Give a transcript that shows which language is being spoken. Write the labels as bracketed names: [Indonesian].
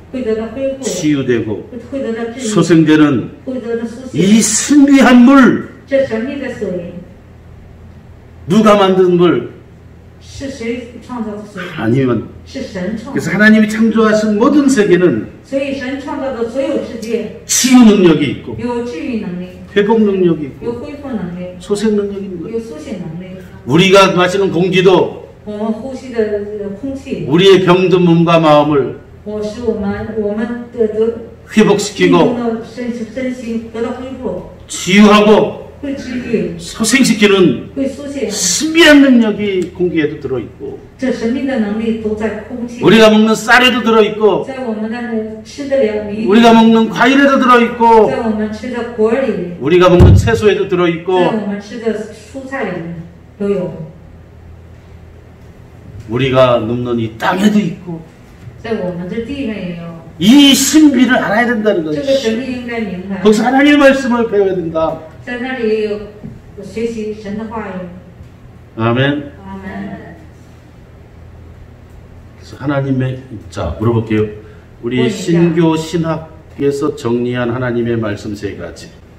[Chinese] 会得到恢复， [Korean] 치유되고 [Chinese] 会得到治愈， [Korean] 소생되는 [Chinese] 会得到苏醒。 [Korean] 이 신비한 물, [Chinese] 这神秘的水 [Korean] 누가 만든 물? [Chinese] 是谁创造的水？ [Korean] 아니면 [Chinese] 是神创 [Korean] 그래서 [Chinese] 造。 [Korean] 하나님이 창조하신 모든 세계는 [Chinese] 所以神创造的所有世界 [Korean] 치유 능력이 있고 [Chinese] 有治愈能力， [Korean] 회복 능력이 [Chinese] 有 [Korean] 있고 [Chinese] 恢复能力， [Korean] 소생 능력이 있는 거예요. [Chinese] 有苏醒能力。 [Korean] 우리가 마시는 공기도 [Chinese] 我们呼吸的空气， [Korean] 우리의 병든 몸과 마음을 [Chinese] 使我们的 [Korean] 회복시키고 [Chinese] 的身心得到恢复， [Korean] 치유하고 [Chinese] 会治愈， [Korean] 소생시키는 [Chinese] 会苏醒。 [Korean] 신비한 능력이 공기에도 들어있고 [Chinese] 这神秘的能力都在空气， [Korean] 우리가 먹는 쌀에도 들어있고 [Chinese] 在我们的吃的粮里， [Korean] 우리가 먹는 과일에도 들어있고 [Chinese] 在我们吃的果里， [Korean] 우리가 먹는 채소에도 [Chinese] 在 [Korean] 들어있고 [Chinese] 我们吃的蔬菜里都有， [Korean] 우리가 눕는 이 땅에도 있고 [Chinese] 在我们这地上也有。 [Korean] 이 신비를 알아야 된다는 [Chinese] 这 [Korean] 거예요. [Chinese] 个神秘应该明白， [Korean] 거기서 하나님의 말씀을 배워야 된다. [Chinese] 在那里也有学习神的话语。 [Korean] 아멘. [Chinese] 阿门。 [Korean] 그래서 하나님의 자 물어볼게요. 우리 뭐냐? 신교 신학에서 정리한 하나님의 말씀 세 가지.